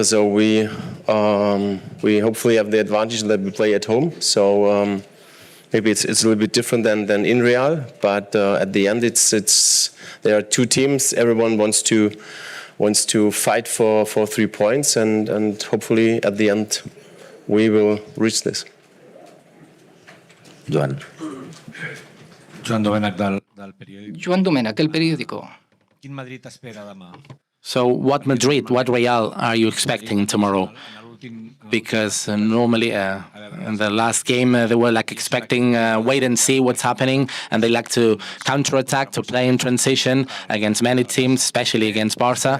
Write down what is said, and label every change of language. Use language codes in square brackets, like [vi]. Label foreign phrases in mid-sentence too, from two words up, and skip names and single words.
[en] So we hopefully have the advantage that we play at home. So maybe it's a little bit different than in Real. But at the end, there are 2 teams. Everyone wants to wants to fight for 3 points, and hopefully at the end we will reach this. Joan. [ca] Joan Domènech del periòdic. Joan Domènech, El Periódico. Quin Madrid t'espera demà? [en] So what Madrid, what Real are you expecting tomorrow? Because normally in the last game they were like expecting wait and see what's happening, and they like to counterattack, to play in transition against many teams, especially against Barca.